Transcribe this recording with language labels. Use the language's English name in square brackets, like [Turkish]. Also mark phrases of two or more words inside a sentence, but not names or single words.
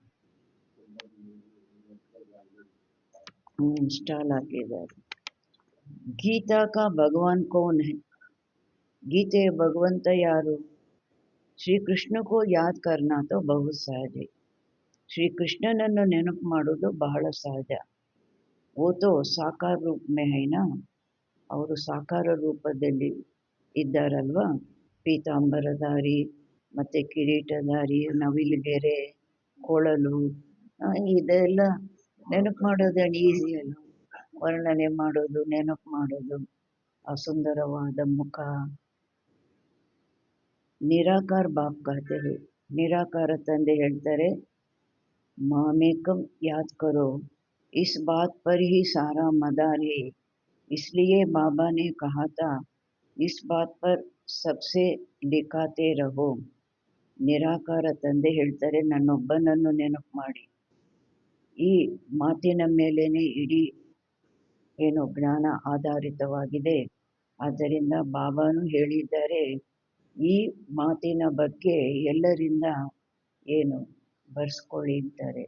[Kannada] ಸ್ಟಾಲ್ ಹಾಕಿದ್ದಾರೆ. [Hindi] गीता का भगवान कौन है? [Kannada] ಗೀತೆಯ ಭಗವಂತ ಯಾರು? [Hindi] श्री कृष्ण को याद करना तो बहुत सहज. [Kannada] ಶ್ರೀ ಕೃಷ್ಣನನ್ನು ನೆನಪು ಮಾಡೋದು ಬಹಳ ಸಹಜ. [Hindi] वो तो साकार रूप में है ना, [Kannada] ಅವರು ಸಾಕಾರ ರೂಪದಲ್ಲಿ ಇದ್ದಾರಲ್ವಾ. ಪೀತಾಂಬರಧಾರಿ ಮತ್ತು ಕಿರೀಟಧಾರಿ, ನವಿಲುಗೆರೆ, ಕೊಳಲು, ಇದೆಲ್ಲ ನೆನಪು ಮಾಡೋದೇನು ಈಸಿ ಅಲ್ಲ. ವರ್ಣನೆ ಮಾಡೋದು, ನೆನಪು ಮಾಡೋದು, ಆ ಸುಂದರವಾದ ಮುಖ. [Hindi] निराकार बाप कहते हैं, [Kannada] ನಿರಾಕಾರ ತಂದೆ ಹೇಳ್ತಾರೆ, [Hindi] मामेकम याद करो, इस बात पर ही सारा मदार है, इसलिए बाबा ने कहा था, इस बात पर सबसे लिखाते रहो. [Kannada] ನಿರಾಕಾರ ತಂದೆ ಹೇಳ್ತಾರೆ, ನನ್ನೊಬ್ಬನನ್ನು ನೆನಪು ಮಾಡಿ, ಈ ಮಾತಿನ ಮೇಲೇನೆ ಇಡೀ ಏನು ಜ್ಞಾನ ಆಧಾರಿತವಾಗಿದೆ. ಆದ್ದರಿಂದ ಬಾಬಾನು ಹೇಳಿದ್ದಾರೆ, ಈ ಮಾತಿನ ಬಗ್ಗೆ ಎಲ್ಲರಿಂದ ಏನು ಬರ್ಸ್ಕೊಳ್ಳಿ ಅಂತಾರೆ.